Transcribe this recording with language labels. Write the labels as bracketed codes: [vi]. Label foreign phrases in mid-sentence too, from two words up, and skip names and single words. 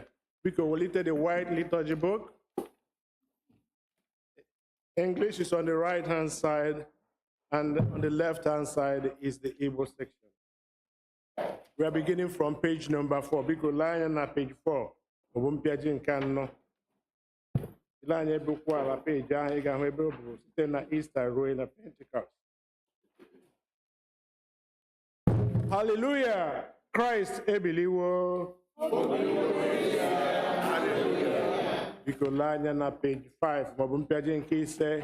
[ig] Biko welite [en] the White Liturgy book. English is on the right hand side and on the left hand side is the Igbo section. We are beginning from page number 4. [ig] Biko lee anya na page 4 ọ bụ mpịaji nke anọ. Ile anya ebe ukwu ala peji ahụ ị ga-ahụ ebe ọ bụ site na Easter ruo na Pentecost. [en] Hallelujah! [ig] Christ ebiliwo. Biko lee anya na page 5 maọbụ mpịaji nke ise.